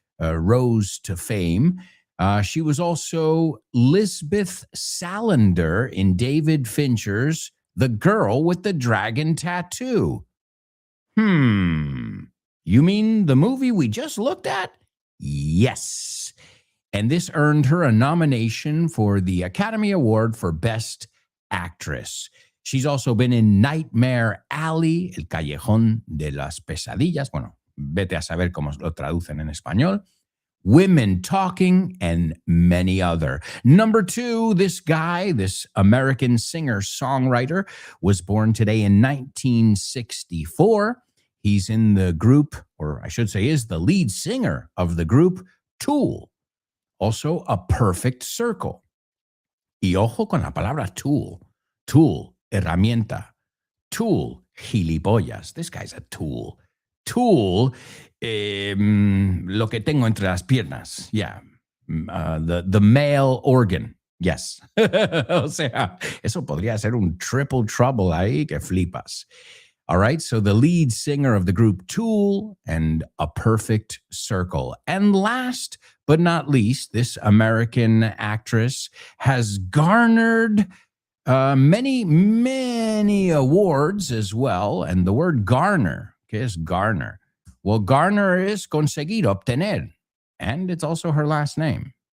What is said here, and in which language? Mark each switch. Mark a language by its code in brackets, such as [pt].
[en] rose to fame. She was also Lisbeth Salander in David Fincher's The Girl with the Dragon Tattoo. You mean the movie we just looked at? Yes. And this earned her a nomination for the Academy Award for Best Actress. She's also been in Nightmare Alley, El Callejón de las Pesadillas. [es] Bueno, vete a saber cómo lo traducen en español. [en] Women Talking, and many other. Number 2, this guy, this American singer-songwriter, was born today in 1964. He's in the group, or I should say is the lead singer of the group Tool. Also a perfect circle. [es] Y ojo con la palabra tool. Tool, herramienta. Tool, gilipollas. [en] This guy's a tool. [es] Tool, lo que tengo entre las piernas. Yeah. [en] The male organ. Yes. [es] O sea, eso podría ser un triple trouble ahí que flipas. [en] All right, so the lead singer of the group Tool and A Perfect Circle. And last but not least, this American actress has garnered many awards as well. And the word garner, [es] ¿qué es garner? [en] Well, garner is conseguir, obtener. And it's also her last name.